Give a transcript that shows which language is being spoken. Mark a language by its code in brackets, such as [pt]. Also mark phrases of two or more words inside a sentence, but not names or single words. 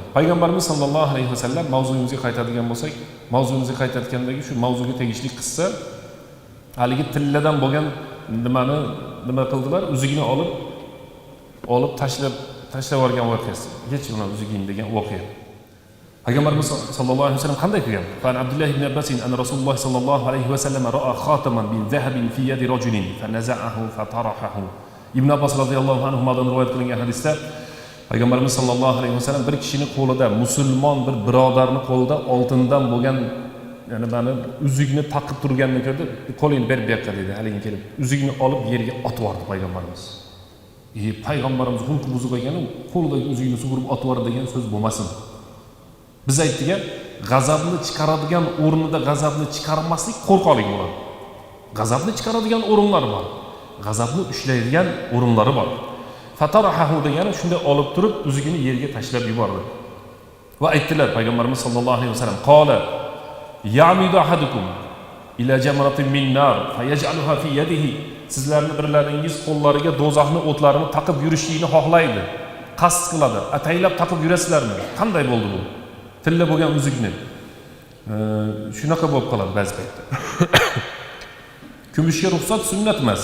[uz] Payg'ambarimiz sallallohu alayhi vasallam mavzuyimizga qaytadigan bo'lsak, mavzuyimizga qaytayotgandagi shu mavzuga tegishli qissa, haligi tilladan bo'lgan nima qildilar? Uzugini olib tashlab yuborgan voqeasi. Geç buna uzugin degan voqea. Payg'ambarimiz sallallohu alayhi vasallam qanday qilgan? [ar] فعبد الله بن عباس عن رسول الله صلى الله عليه وسلم رأى خاتما من ذهب في يد رجل فنزعه فطرحه. [uz] Ibn Abbas radhiyallohu anhudan rivoyat qilingan hadisda Payg'ambarimiz sallallohu alayhi vasallam bir kishining qo'lida, musulmon bir birodarning qo'lida oltindan bo'lgan bani uzugni taqib turganini ko'rdi. Qo'lingni ber bu yoqqa dedi. Haligi kelib uzugni olib yerga otib yubordi payg'ambarimiz. Payg'ambarimiz xulqi buzuq ekani, qo'lidagi uzugni sug'urib otib yubordi degan so'z bo'lmasin. Biz aytdik, g'azabni chiqaradigan o'rnida g'azabni chiqarmaslik qo'rqoqlik bo'ladi. G'azabni chiqaradigan o'rinlar bor. G'azabni ushlaydigan o'rinlari bor. Fatarahu degani shunday olib turib uzugini yerga tashlab yubordi. Va aytdilar Payg'ambarimiz sallallohu alayhi vasallam, [ar] قال يعمد أحدكم إلى جمرة من نار فيجعلها في يده. [uz] Sizlarning birlaringiz qo'llariga do'zaxning o'tlarini taqib yurishlikni xohlaydi. Qasd qiladi. Ataylab taqib yurasizlarmi? Qanday bo'ldi bu? Tilla bo'lgan uzukni. shunaqa bo'lib qoladi ba'zi paytda. Kumushga ruxsat sunnat emas.